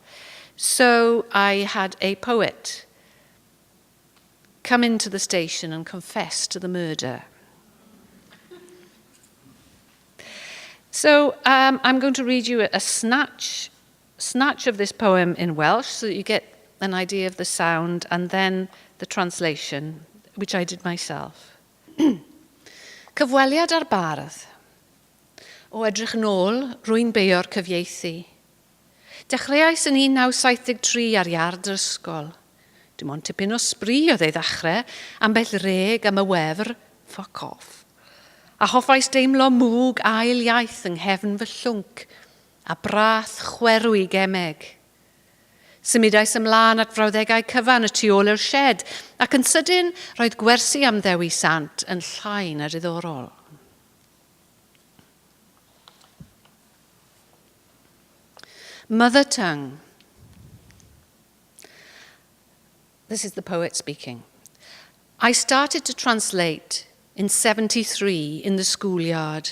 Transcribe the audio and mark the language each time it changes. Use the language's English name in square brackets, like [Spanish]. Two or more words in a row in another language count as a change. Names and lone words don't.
[English] So I had a poet come into the station and confess to the murder. So I'm going to read you a snatch of this poem in Welsh so that you get an idea of the sound, and then the translation, which I did myself. [Welsh] Cyfweliad ar bardd. O edrych nôl, rwy'n beio'r cyfieithu. Dechreuais yn 1973 ar iard yr ysgol. Dim ond tipyn o sbri oedd ei ddechrau, ambell reg am y wefr, [English] fuck off. [Welsh] A hoffais deimlo mwg ail iaith yng nghefn fy llwnc, a brath chwerw i gemeg. Symudais ymlaen at frawddegau cyfan y tu ôl i'r shed, ac yn sydyn roedd gwersi am ddewi sant yn llai na diddorol. [English] Mother tongue. This is the poet speaking. I started to translate in 73 in the schoolyard.